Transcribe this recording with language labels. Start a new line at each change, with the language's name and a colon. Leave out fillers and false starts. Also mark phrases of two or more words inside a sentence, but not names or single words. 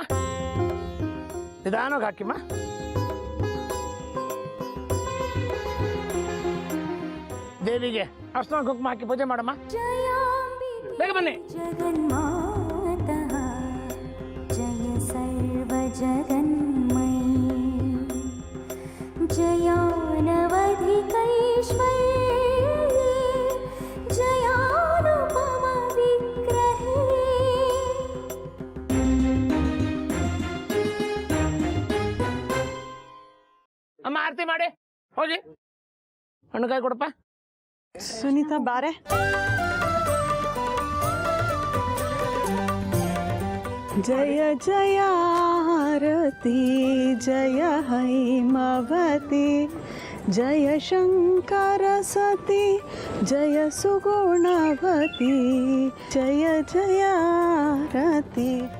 Kannada: ನಿಧಾನವಾಗಿ ಹಾಕಿಮ್ಮ. ದೇವಿಗೆ ಅರ್ಶನ ಕುಂಕುಮ ಹಾಕಿ ಪೂಜೆ ಮಾಡಮ್ಮ. ಬೇಗ ಬನ್ನಿ.
Sanskrit: जगन्मातः जय सर्वजगन्मयी जयानवधिकैश्वर्ये जयानुपमविग्रहे
Kannada: ಅಮ್ಮ, ಆರತಿ ಮಾಡಿ ಹೋಗಿ. ಹಣ್ಣು ಕಾಯಿ ಕೊಡಪ್ಪ. ಸುನೀತಾ ಬಾರೆ. ಜಯ ಜಯ ಆರತಿ ಜಯ ಹೈಮವತಿ ಜಯ ಶಂಕರ ಸತಿ ಜಯ ಸುಗುಣವತಿ ಜಯ ಜಯ ಆರತಿ.